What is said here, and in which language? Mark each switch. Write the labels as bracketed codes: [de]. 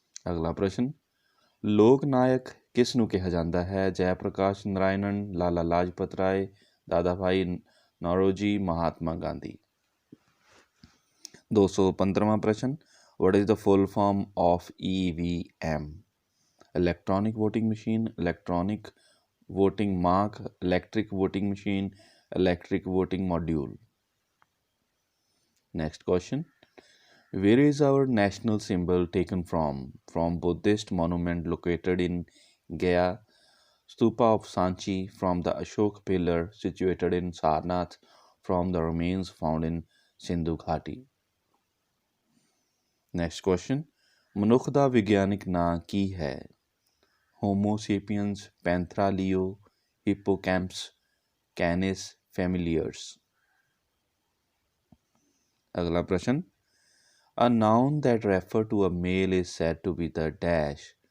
[pa] ਅਗਲਾ ਪ੍ਰਸ਼ਨ, ਲੋਕ ਨਾਇਕ ਕਿਸ ਨੂੰ ਕਿਹਾ ਜਾਂਦਾ ਹੈ? ਜੈ ਪ੍ਰਕਾਸ਼ ਨਰਾਇਣਨ, ਲਾਲਾ ਲਾਜਪਤ ਰਾਏ, ਦਾਦਾ ਭਾਈ ਨੌਰੋਜੀ, ਮਹਾਤਮਾ ਗਾਂਧੀ? 215ਵਾਂ ਪ੍ਰਸ਼ਨ, [en] what is the full form of EVM? Electronic voting machine, electronic voting mark, electric voting machine, electric voting module? Next question, where is our national symbol taken from? From Buddhist monument located in Gaya, stupa of Sanchi, from the Ashok pillar situated in Sarnath, from the remains found in Sindhu Ghati? Next question, [pa] ਮਨੁੱਖ ਦਾ ਵਿਗਿਆਨਿਕ ਨਾਂ ਕੀ ਹੈ? ਹੋਮੋਸੇਪੀਅਨਸ, ਪੈਂਥਰਾਲੀਓ, ਹਿਪੋਕੈਂਪਸ, ਕੈਨਿਸ, ਫੈਮਿਲੀਅਰਸ? ਅਗਲਾ ਪ੍ਰਸ਼ਨ, [en] A noun that refer to a male is said to be the dash?